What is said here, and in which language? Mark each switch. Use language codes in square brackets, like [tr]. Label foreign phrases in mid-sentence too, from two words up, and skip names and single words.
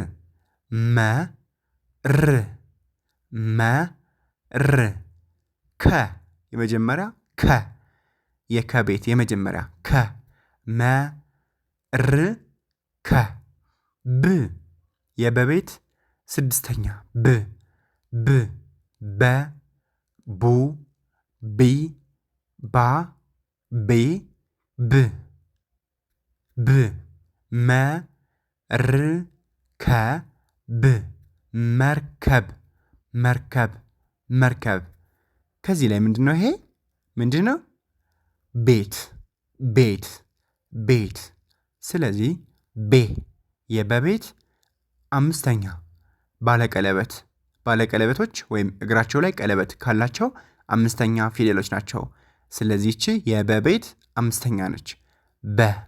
[am] መ ር ከ የመጀመሪያ ከ የከቤት የመጀመሪያ ከ መ ር ከ ብ የበቤት ስድስተኛ በ ቡ ቢ ባ ቤ ብ ብ መ ር ከ ብ መርከብ መርከብ መርከብ። ከዚህ ላይ ምንድን ነው? ይሄ ምንድን ነው? ቤት ቤት ቤት። ስለዚህ ቤ የበቤት አምስተኛ ባለቀለበት ባለቀለበቶች ወይም እግራቸው ላይ ቀለበት ካላቸው አምስተኛ ፊደሎች ናቸው። ስለዚህ ይቺ የበቤት አምስተኛ ነች። በ